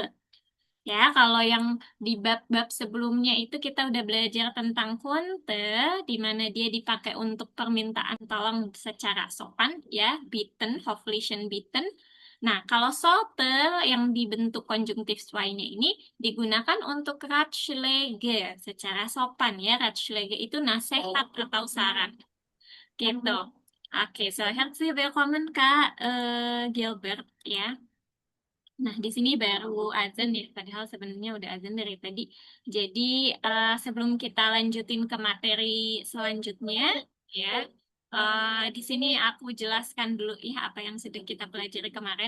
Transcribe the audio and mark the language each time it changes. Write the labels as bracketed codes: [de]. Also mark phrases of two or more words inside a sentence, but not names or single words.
[id] Ya, kalau yang di bab-bab sebelumnya itu kita udah belajar tentang kunte, di mana dia dipakai untuk permintaan tolong secara sopan, ya, [de] bitten, höflichen bitten. [id] Nah, kalau sollte yang dibentuk konjungtif y-nya ini digunakan untuk Ratschläge secara sopan, ya. Ratschläge itu nasihat atau saran, gitu. Oke, [de] so herzlich willkommen Kak Gilbert, ya. [id] Nah, di sini baru azan ya, padahal sebenarnya udah azan dari tadi. Jadi, sebelum kita lanjutin ke materi selanjutnya, ya, di sini aku jelaskan dulu ya apa yang sudah kita pelajari kemarin.